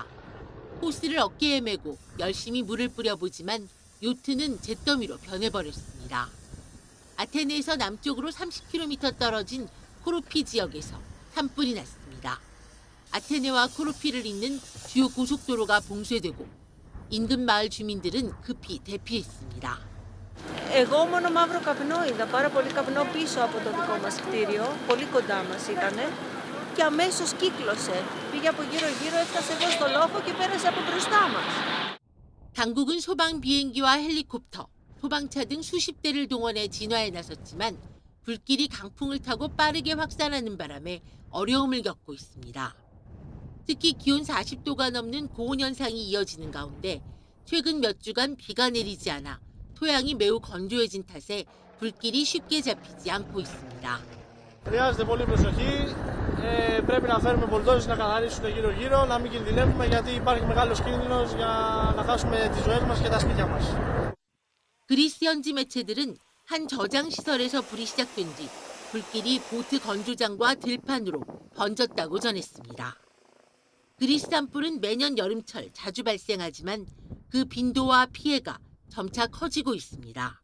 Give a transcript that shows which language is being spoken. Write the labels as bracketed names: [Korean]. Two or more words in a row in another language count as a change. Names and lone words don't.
[Korean] 호스를 어깨에 메고 열심히 물을 뿌려보지만 요트는 잿더미로 변해버렸습니다. 아테네에서 남쪽으로 30km 떨어진 코로피 지역에서 산불이 났습니다. 아테네와 코로피를 잇는 주요 고속도로가 봉쇄되고 인근 마을 주민들은 급히 대피했습니다. [Greek] Εγώ μόνο μαύρο καπνό είδα, πάρα πολύ καπνό πίσω από το δικό μας κτίριο, πολύ κοντά μας ήτανε και αμέσως κύκλωσε. Πήγε από γύρω-γύρω, έφτασε εδώ στο λόφο και πέρασε από μπροστά μας. [Korean] 당국은 소방 비행기와 헬리콥터, 소방차 등 수십 대를 동원해 진화에 나섰지만 불길이 강풍을 타고 빠르게 확산하는 바람에 어려움을 겪고 있습니다. 특히 기온 40도가 넘는 고온 현상이 이어지는 가운데 최근 몇 주간 비가 내리지 않아 토양이 매우 건조해진 탓에 불길이 쉽게 잡히지 않고 있습니다. [Greek] χρειάζεται πολύ προσοχή. Πρέπει να φέρουμε μπουλντόζες να καθαρίσουν γύρω-γύρω, να μην κινδυνεύουμε γιατί υπάρχει μεγάλος κίνδυνος για να χάσουμε τις ζωές μας και τα σπίτια μας. [Korean] 그리스 현지 매체들은 한 저장 시설에서 불이 시작된 뒤 불길이 보트 건조장과 들판으로 번졌다고 전했습니다. 그리스 산불은 매년 여름철 자주 발생하지만 그 빈도와 피해가 점차 커지고 있습니다.